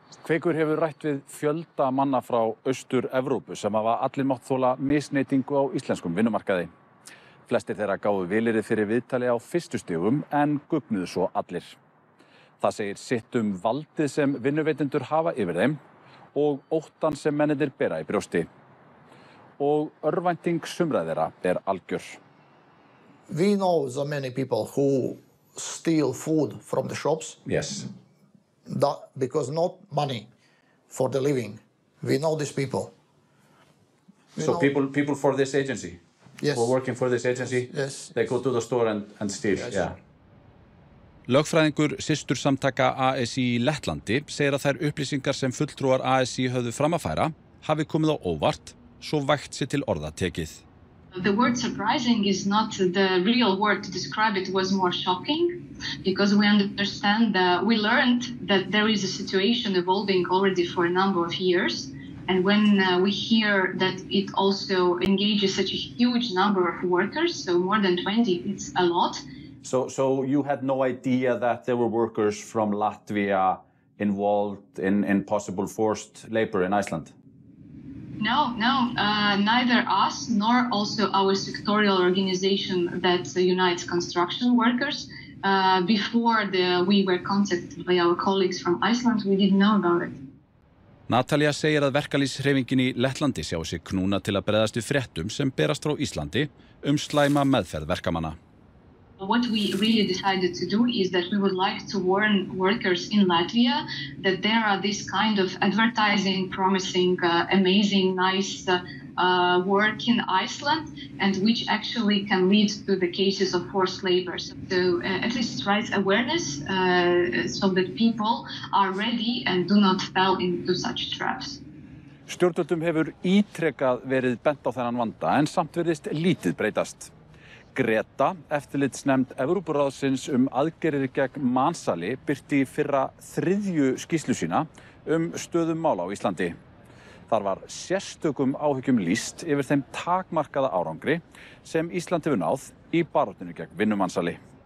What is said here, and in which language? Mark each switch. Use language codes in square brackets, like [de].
[is] Kveikur hefur rætt við fjölda manna frá Austur-Evrópu sem hafa allir mátt þola misneytingu á íslenskum vinnumarkaði. Flestir þeirra gáfu vilyrði fyrir viðtali á fyrstu stigum en guggnuðu svo allir. Það segir sitt valdið sem vinnuveitendur hafa yfir þeim og óttan sem mennirnir bera í brjósti. Og örvænting sumra þeirra algjör. [en] We know so many people who steal food from the shops. Yes. Because not money for the living. We know these people. So people for this agency? Yes. Who are working for this agency? Yes. They go to the store and steal? Yes. Yeah. [is] Lögfræðingur systursamtaka ASÍ í Lettlandi segir að þær upplýsingar sem fulltrúar ASÍ höfðu fram að færa hafi komið á óvart, svo vægt sé til orða tekið. [en] The word surprising is not the real word to describe it, was more shocking because we understand that we learned that there is a situation evolving already for a number of years. And when we hear that it also engages such a huge number of workers, so more than 20, it's a lot. So you had no idea that there were workers from Latvia involved in possible forced labor in Iceland? No, neither us nor also our sectorial organization that unites construction workers. Before we were contacted by our colleagues from Iceland, we didn't know about it. [is] Natalia segir að verkalýðshreyfingin í Lettlandi sjái sig knúna til að bregðast við fréttum sem berast frá Íslandi slæma meðferð verkamanna. [en] What we really decided to do is that we would like to warn workers in Latvia that there are this kind of advertising, promising, amazing, nice work in Iceland, and which actually can lead to the cases of forced labor. So at least raise awareness so that people are ready and do not fall into such traps. [is] Stjórnvöldum hefur ítrekað verið bent á þennan vanda en samt virðist lítið breytast. Greta, eftirlitsnefnd Evrópuráðsins aðgerðir gegn mansali, birti í fyrra 3. skýrslu sína stöðu mála á Íslandi. Þar var sérstökum áhyggjum lýst yfir þeim takmarkaða árangri sem Ísland hefur náð í baráttunni gegn vinnumansali.